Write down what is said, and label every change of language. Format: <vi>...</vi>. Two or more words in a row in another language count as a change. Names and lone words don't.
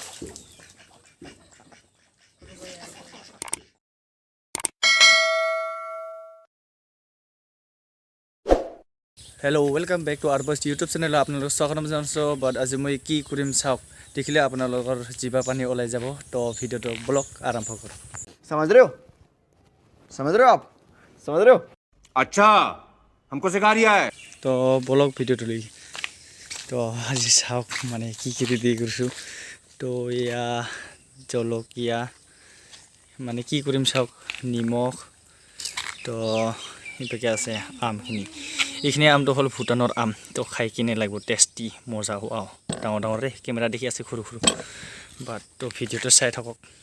<en>Hello, welcome back to our first YouTube channel.</en> <as>আপোনালোক স্বাগতম জনাইছো বাট আজি মই কি কৰিম চাওক দেখিলে আপোনালোকৰ জিবা পানী ওলাই যাব তো ভিডিওটো ব্লগ আৰম্ভ কৰো</as> <hi>समझ रहे हो आप समझ रहे हो अच्छा हमको सिखा रिया है</hi> <as>তো ব্লগ ভিডিওটো লৈ তো আজি চাওক মানে কি কি ৰেডি কৰিছো তো ইয়া জলকীয়া মানে কি কৰিম চাওক নিমখ তো এটাকে আছে আমখিনি এইখিনি আমটো হল ভুটানৰ আম তো খাই কিনে লাগিব টেষ্টি মজা হোৱা ডাঙৰ ডাঙৰ ৰে কেমেৰা দেখি আছে সৰু সৰু বাট তো ভিডিওটো চাই থাকক</as>